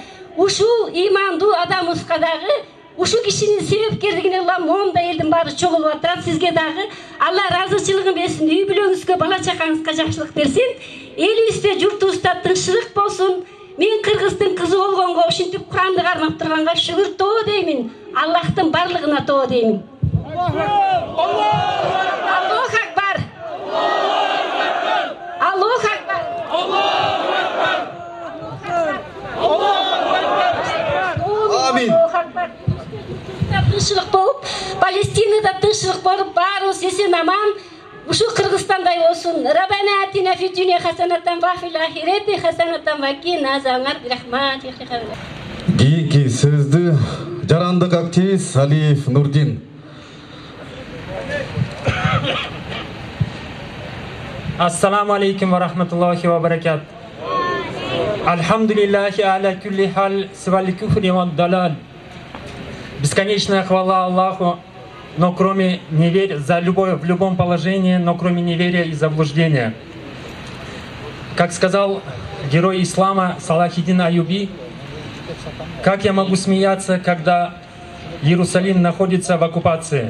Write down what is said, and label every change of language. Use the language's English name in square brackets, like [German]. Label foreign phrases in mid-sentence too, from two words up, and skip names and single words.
[Kyrgyz] Ушул ыймандуу адамыбызга дагы ушул кишинин себепкерлигине момда элдин баары чогулуп атат. Сизге дагы Алла ыраазычылыгын берсин, үй бүлөңүзгө, бала чакаңызга жакшылык берсин. Элибизде, журтубузда тынччылык болсун. Мен Кыргыздын кызы болгонго, ушинтип Куранды кармап турганга шүгүр тоо деймин. Аллахтын барлыгына тоо деймин. [Arabic] الله أكبر. الله أكبر. Амин. [Kyrgyz] Тынччылык болуп, Палестинада тынччылык болуп, баарыбыз эсен аман ушул Кыргызстандай болсун. [Arabic] ربنا آتنا في الدنيا حسنة وفي الآخرة حسنة وقنا عذابا برحمتك. [Kyrgyz] Кийинки сөздү жарандык активист Алиев Нурдин. [Arabic] السلام عليكم ورحمة الله وبركات. الحمد لله على كل حال سوى الكفر والضلال. [Russian] Бесконечная хвала Аллаху, но кроме неверия, за любовь в любом положении, но кроме неверия и заблуждения. Как сказал герой ислама Салахиддин Аюби, как я могу смеяться, когда Иерусалим находится в оккупации?